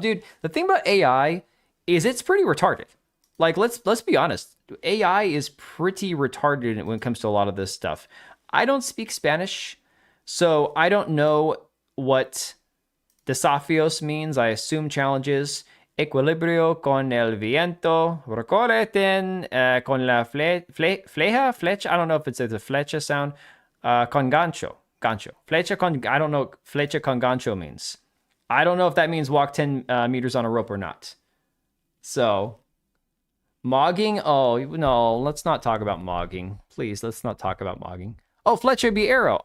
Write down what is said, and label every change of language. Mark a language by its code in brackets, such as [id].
[en] Dude, the thing about AI is it's pretty retarded. Like, let's be honest. AI is pretty retarded when it comes to a lot of this stuff. I don't speak Spanish, so I don't know what desafios means. I assume challenges. [es] Equilibrio con el viento, recorreten con la flecha. [en] I don't know if it's a flecha sound. [es] Con gancho. [en] Flecha con, I don't know what flecha con gancho means. I don't know if that means walk 10 meters on a rope or not. So, mogging? Oh, no, let's not talk about mogging. Please, let's not talk about mogging. Oh, flecha would be arrow.